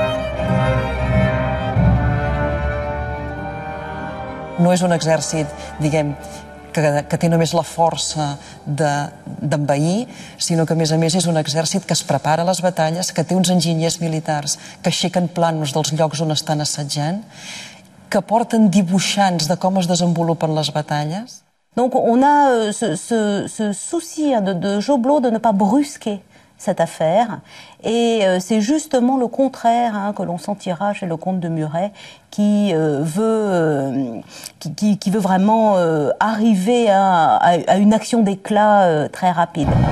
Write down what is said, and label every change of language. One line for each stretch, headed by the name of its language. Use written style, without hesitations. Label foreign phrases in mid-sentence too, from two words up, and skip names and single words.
Catalan: No és un exèrcit, diguem, que té només la força d'envair, sinó que, a més, és un exèrcit que es prepara a les batalles, que té uns enginyers militars que aixequen plànols dels llocs on estan assetjant, que porten dibuixants de com es desenvolupen les batalles.
French: Donc on a ce souci de Joblot de ne pas brusquer cette affaire, et c'est justement le contraire que l'on sentira chez le comte de Muret, qui veut vraiment arriver à une action d'éclat très rapide.